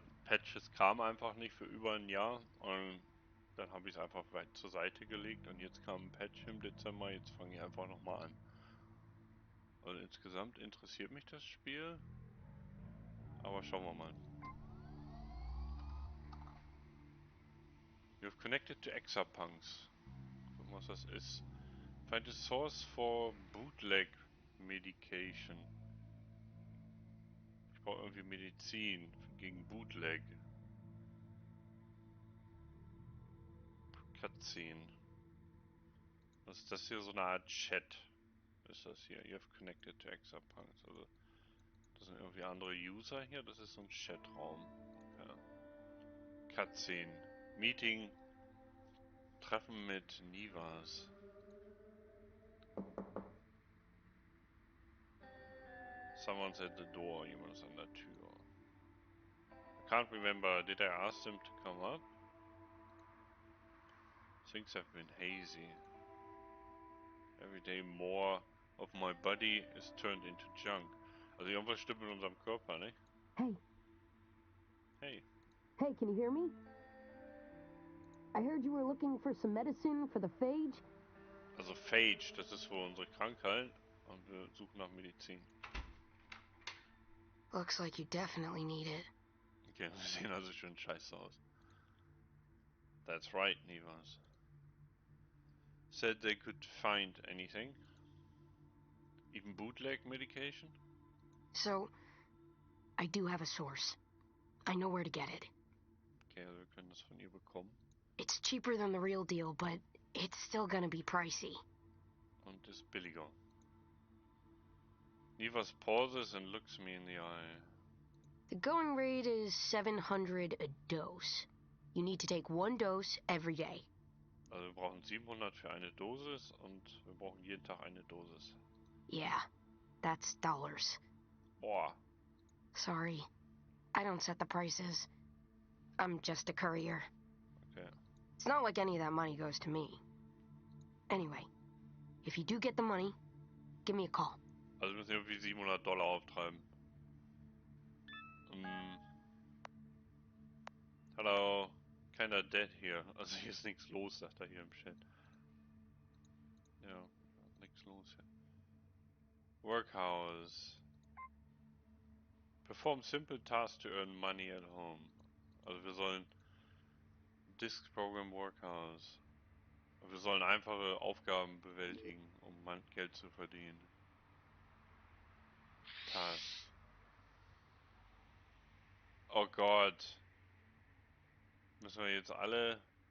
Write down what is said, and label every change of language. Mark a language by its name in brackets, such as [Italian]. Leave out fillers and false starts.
[German] Patches kamen einfach nicht für über ein Jahr und dann habe ich es einfach weit zur Seite gelegt und jetzt kam ein Patch im Dezember, jetzt fange ich einfach nochmal an. Und insgesamt interessiert mich das Spiel, aber schauen wir mal. [English] You've connected to Exapunks. [German] Gucken, was das ist. [English] Find a source for bootleg medication. [German] Ich brauche irgendwie Medizin gegen Bootleg. Cutscene. Was ist das hier? So eine Art Chat. Ist das hier? [English] You have connected to Exapunks. [German] Also, das sind irgendwie andere User hier. Das ist so ein Chatraum. Ja. Cutscene. Meeting. Treffen mit Nivas. [English] Someone's at the door. [German] Jemand ist an der Tür. [English] I can't remember. Did I ask them to come up? Things have been hazy. Every day more of my body is turned into junk. [German] Also irgendwas stimmt mit unserem Körper, ne? [English] Hey. Hey. Hey, can you hear me? I heard you were looking for some medicine for the phage. [German] Also Phage, das ist wohl unsere Krankheit und wir suchen nach Medizin. [English] Looks like you definitely need it. [German] Okay, wir sehen also schön scheiße aus. [English] That's right, Nivas. Said they could find anything. Even bootleg medication? So, I do have a source. I know where to get it. [German] Okay, also wir können das von ihr bekommen. [English] It's cheaper than the real deal, but it's still gonna be pricey. [German] Und ist billiger. [English] Nivas pauses and looks me in the eye. The going rate is 700 a dose. You need to take one dose every day. [German] Also wir brauchen 700 für eine Dosis und wir brauchen jeden Tag eine Dosis. [English] Yeah, that's dollars. Boah. Sorry, I don't set the prices. I'm just a courier. Okay. It's not like any of that money goes to me. Anyway, if you do get the money, give me a call. [German] Also wir müssen irgendwie 700 Dollar auftreiben. Hallo. Keiner dead hier. Also hier ist nichts los, sagt er hier im Chat. Ja, nichts los hier. Workhouse. [English] Perform simple tasks to earn money at home. [German] Also wir sollen Disk Program Workhouse. Wir sollen einfache Aufgaben bewältigen, um Geld zu verdienen. [English] Tasks. [German] Oh Gott. Müssen wir jetzt alle...